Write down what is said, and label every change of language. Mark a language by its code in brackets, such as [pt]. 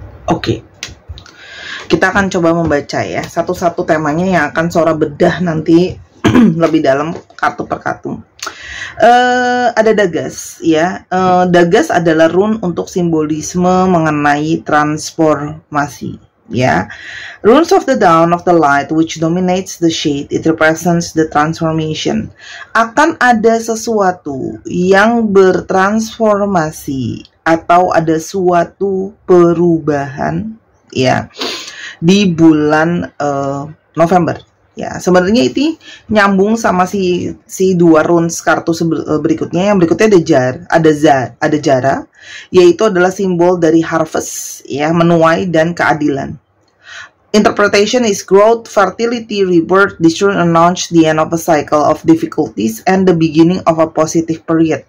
[id] Oke, kita akan coba membaca ya satu-satu temanya yang akan Sora bedah nanti lebih dalam kartu per kartu. Ada Dagas ya. Dagas adalah rune untuk simbolisme mengenai transformasi ya. [en] Runes of the dawn of the light which dominates the shade, it represents the transformation. [id] Akan ada sesuatu yang bertransformasi atau ada suatu perubahan ya di bulan November ya. Sebenarnya itu nyambung sama si dua runes kartu berikutnya. Yang berikutnya ada Jara, yaitu adalah simbol dari harvest ya, menuai dan keadilan. [en] Interpretation is growth, fertility, rebirth. This rune announce the end of a cycle of difficulties and the beginning of a positive period.